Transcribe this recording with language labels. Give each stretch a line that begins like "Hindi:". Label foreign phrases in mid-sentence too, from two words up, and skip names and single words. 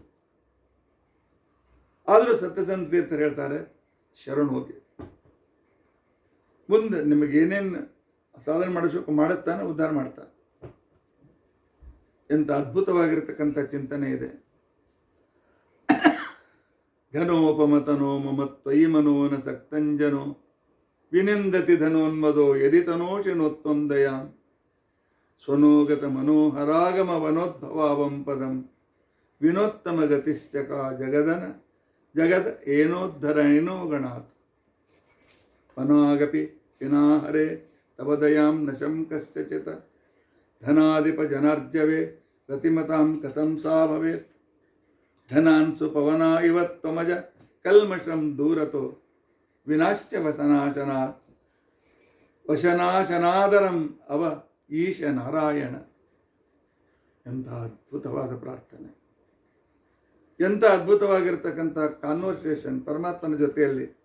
Kannada: ಆದರೂ ಸತ್ಯಸಂಧ ತೀರ್ಥರು ಹೇಳ್ತಾರೆ, ಶರಣ ಹೋಗಿ, ಮುಂದೆ ನಿಮಗೆ ಏನೇನು ಸಾಧನೆ ಮಾಡಿಸ್ಬೇಕು ಮಾಡಿಸ್ತಾನೆ, ಉದ್ಧಾರ ಮಾಡ್ತಾನೆ. ಎಂಥ ಅದ್ಭುತವಾಗಿರ್ತಕ್ಕಂಥ ಚಿಂತನೆ ಇದೆ.
Sanskrit: ಘನೋಪಮತನೋ ಮಮ ತ್ವಯಿ ಮನೋನ ಸಕ್ತಂಜನೋ ವಿನಿಂದತಿ ಧನೋನ್ಮದೋ ಯದಿ ತನೋಷಿನೋತ್ವಂ ದಯಾಂ ಸ್ವನೋಗತ ಮನೋಹರಾಗಮ ವನೋದ್ಭವಾವಂ ಪದಂ ವಿನೋತ್ತಮ ಗತಿಶ್ಚಕ ಜಗದ ಏನೋದ್ಧರಣೋ ಗಣಾತ್ ವನಾಗಪಿ ವಿನಾಹರೆ ತವ ದಯಾಂ ನ ಶಂಕಶ್ಚಿತ ಧನಾಧಿಪ ಜನಾರ್ಜವೇ ರತಿಮತಾಂ ಕಥಂ ಸಾ ಭವೇತ್ ಘನಾನ್ಸು ಪವನ ಇವ ತ್ವಮಜ ಕಲ್ಮಷಂ ದೂರತೋ ವಿನಾಶ್ಯ ವಶನಾಶನಾದರಂ ಅವ ಈಶ ನಾರಾಯಣ.
Kannada: ಎಂಥ ಅದ್ಭುತವಾದ ಪ್ರಾರ್ಥನೆ, ಎಂಥ ಅದ್ಭುತವಾಗಿರ್ತಕ್ಕಂಥ ಕಾನ್ವರ್ಸೇಷನ್ ಪರಮಾತ್ಮನ ಜೊತೆಯಲ್ಲಿ.